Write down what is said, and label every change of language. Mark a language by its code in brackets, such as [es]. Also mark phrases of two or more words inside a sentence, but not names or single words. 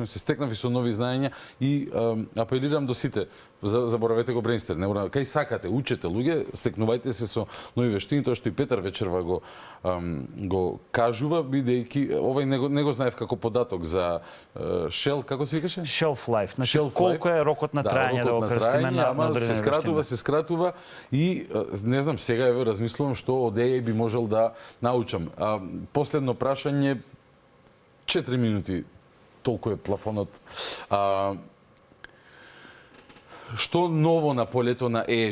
[mk] Се стекнав и со нови знаења и апелирам до сите, заборавете го Brainster, не мора, кај сакате, учете луѓе, стекнувајте се со нови вештини, тоа што и Петар вечерва го кажува, бидејќи овој не го знаев како податок за Shell, како се викаше? [en] Shelf life. Значи, [mk] Shelf колку life. е рокот на трајање да го крстиме на одредени вештини. Се скратува и не знам, сега еве размислувам што од AI би можел да научам. Последно прашање, 4 минути, толку е плафонот. Што ново на полето на AI?